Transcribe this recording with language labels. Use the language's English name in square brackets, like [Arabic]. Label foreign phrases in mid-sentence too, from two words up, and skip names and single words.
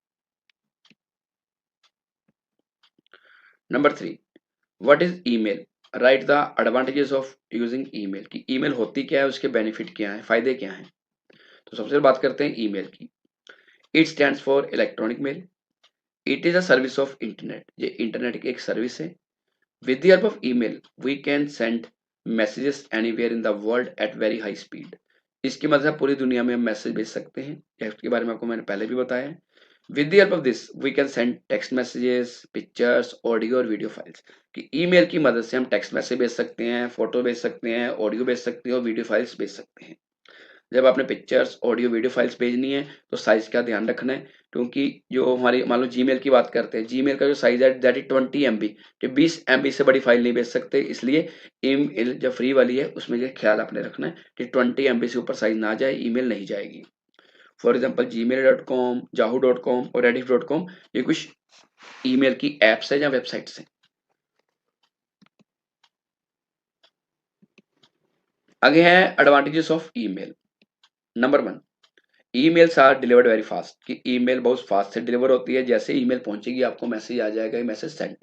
[English] Number 3, what is email, write the advantages of using email, [Hindi] की ईमेल होती क्या है, उसके बेनिफिट क्या है, फायदे क्या हैं। तो सबसे बात करते हैं ईमेल की। [English] It stands for electronic mail, it is a service of internet, [Hindi] ये इंटरनेट की एक सर्विस है। [English] With the help of email we can send messages anywhere in the world at very high speed, [Hindi] इसकी मदद से पूरी दुनिया में हम मैसेज भेज सकते हैं, इसके बारे में आपको मैंने पहले भी बताया है। [English] With the help of this we can send text messages, pictures, audio [Hindi] और [English] video files, [Hindi] कि ईमेल की मदद से हम [English] text message [Hindi] भेज सकते हैं, फोटो भेज सकते हैं, ऑडियो भेज सकते हैं, और [English] video files [Hindi] भेज सकते हैं। जब आपने [English] pictures, audio, video files [Hindi] भेजनी है तो साइज का ध्यान रखना है, क्योंकि जो हमारी मान लो जीमेल की बात करते हैं, जीमेल का जो साइज है [English] that is 20 MB, [Hindi] कि 20 MB से बड़ी फाइल नहीं भेज सकते, इसलिए ईमेल जो फ्री वाली है उसमें ये ख्याल आपने रखना है कि 20 MB से ऊपर साइज ना जाए, ईमेल नहीं जाएगी। [English] for example gmail.com, yahoo.com और rediff.com, [Hindi] ये कुछ ईमेल की एप्स है या वेबसाइट्स है। आगे है [English] advantages of email. Number 1, emails are delivered very fast, [Hindi] कि ईमेल बहुत फास्ट से डिलीवर होती है, जैसे ईमेल पहुंचेगी आपको मैसेज आ जाएगा, [English] message send.